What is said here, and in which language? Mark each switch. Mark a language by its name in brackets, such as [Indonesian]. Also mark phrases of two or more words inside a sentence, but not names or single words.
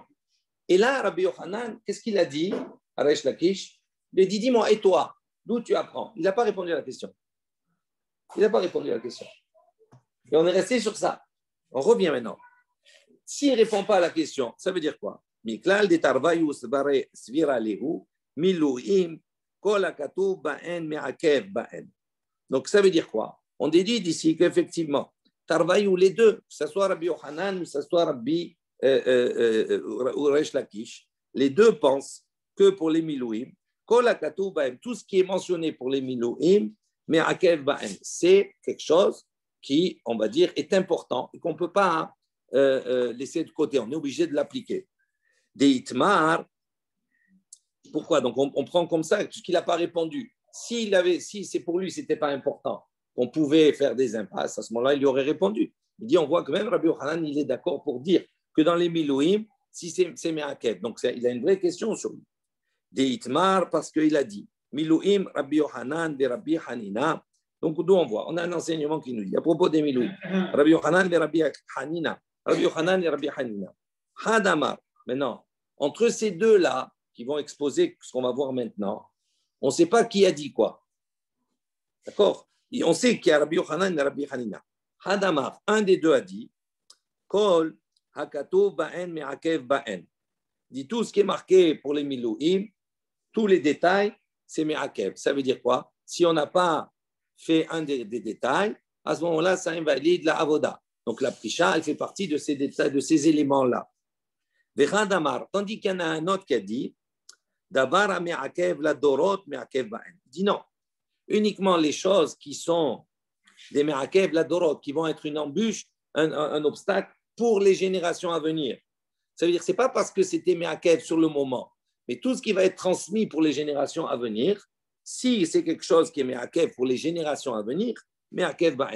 [French] Et là, Rabbi Yohanan, qu'est-ce qu'il a dit à Resh Lakish? Il a dit, dis-moi, et toi, d'où tu apprends? Il n'a pas répondu à la question. Il n'a pas répondu à la question. Et on est resté sur ça. On revient maintenant. S'il ne répond pas à la question, ça veut dire quoi? [Aramaic] מכלל דתרווייהו בהא סבירא להו, miluim, [Hebrew] כל הכתוב בהן מעכב בהן. [French] Donc ça veut dire quoi? On déduit d'ici qu'effectivement, tarvayou, les deux, que ce soit Rabbi Yohanan ou que ce soit Rabbi Resh Lakish, les deux pensent que pour les miluim, [Hebrew] כל הכתוב בהן, [French] tout ce qui est mentionné pour les miluim, [Hebrew] מעכב בהן, [French] c'est quelque chose qui, on va dire, est important et qu'on ne peut pas laisser de côté. On est obligé de l'appliquer. [Aramaic] דאיתמר, [French] pourquoi? Donc on prend comme ça, puisqu'il n'a pas répondu. Si c'est pour lui, ce n'était pas important, on pouvait faire des impasses, à ce moment-là, il lui aurait répondu. Il dit, on voit que même Rabbi Yohanan, il est d'accord pour dire que dans les Milouim, si c'est Me'akev. Donc il a une vraie question sur lui. [Aramaic] דאיתמר, [French] parce qu'il a dit, Milouim, Rabbi Yohanan, de Rabbi Hanina. Donc d'où on voit? On a un enseignement qui nous dit, à propos des Milouim, Rabbi Yohanan, de Rabbi Hanina. Rabbi Yohanan et Rabbi Hanina. Hadamar. Maintenant, entre ces deux-là, qui vont exposer ce qu'on va voir maintenant, on ne sait pas qui a dit quoi. D'accord? Et on sait qu'il y a Rabbi Yohanan et Rabbi Hanina. Hadamar, un des deux a dit, [Hebrew] כל הכתוב בהן מעכב בהן. [French] Dit tout ce qui est marqué pour les Milouim, tous les détails, c'est me'akev. Ça veut dire quoi? Si on n'a pas fait un des détails, à ce moment-là, ça invalide la avoda. Donc la prisha, elle fait partie de ces détails, de ces éléments-là. Vechadamar, tandis qu'il y en a un autre qui a dit, [Hebrew] דבר המעכב לדורות מעכב בהן. [French] Il dit non, uniquement les choses qui sont des [Hebrew] מעכב לדורות, [French] qui vont être une embûche, un obstacle pour les générations à venir. Ça veut dire que ce n'est pas parce que c'était me'akev sur le moment, mais tout ce qui va être transmis pour les générations à venir, si c'est quelque chose qui est me'akev pour les générations à venir, [Hebrew] מעכב בהן.